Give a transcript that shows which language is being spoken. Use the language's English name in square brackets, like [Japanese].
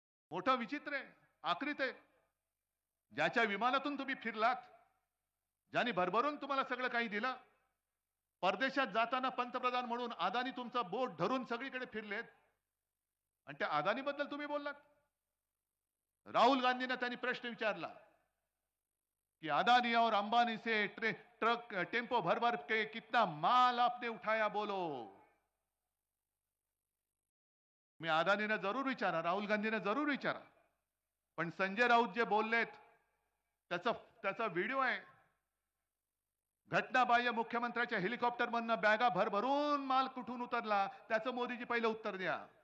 [Marathi] मोठं विचित्र आहे, आकृत आहे. ज्याच्या विमानातून तुम्ही फिरलात, ज्यांनी भरभरून तुम्हाला सगळं काही दिलं, परदेशात जाताना पंतप्रधान म्हणून अदानी तुमचा बोट धरून सगळीकडे फिरलेत आणि त्या अदानी बद्दल तुम्ही बोललात. राहुल गांधीने त्यांनी प्रश्न विचारला कि [Hindi] अदानी और अंबानी से ट्रक टेम्पो भर भर के कितना माल आपने उठाया बोलो. [Marathi] मी अदानीने जरूर विचारा, राहुल गांधीने जरूर विचारा, पण संजय राऊत जे बोललेत त्याचा व्हिडिओ आहे. घटनाबाह्य मुख्यमंत्र्याच्या हेलिकॉप्टर मधनं बॅगा भरभरून माल कुठून उतरला त्याचं मोदीजी पहिलं उत्तर द्या.